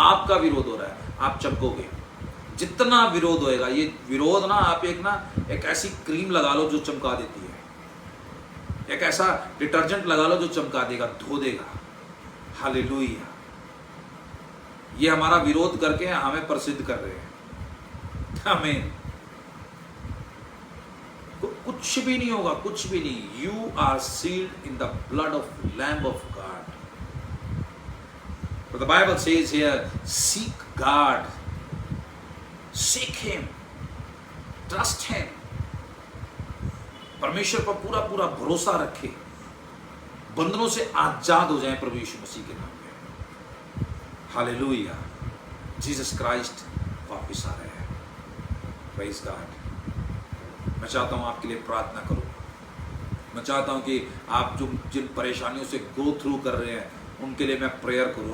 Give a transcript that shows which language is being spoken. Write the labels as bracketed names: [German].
[Hindi] आपका विरोध हो रहा है, आप चमकोगे। जितना विरोध होएगा, ये विरोध ना, आप एक ऐसी क्रीम लगा लो जो चमका देती है, एक ऐसा डिटर्जेंट लगा लो जो चमका देगा, धो देगा। हालेलुया। ये हमारा विरोध करके हमें प्रसिद्ध कर रहे हैं। हमें कुछ भी नहीं होगा, कुछ भी नहीं। [English] You are sealed in the blood of lamb of God. But the Bible says here, seek God, seek Him, trust Him. [Hindi] परमेश्वर पर पूरा पूरा भरोसा रखे, बंधनों से आजाद हो जाएं प्रभु यीशु मसीह के नाम में। हालेलुया। जीसस क्राइस्ट वापस आ रहे हैं। Praise God. मैं चाहता हूं आपके लिए प्रार्थना करूं। मैं चाहता हूं कि आप जो जिन परेशानियों से गो थ्रू कर रहे हैं, उनके लिए मैं प्रेयर करूं।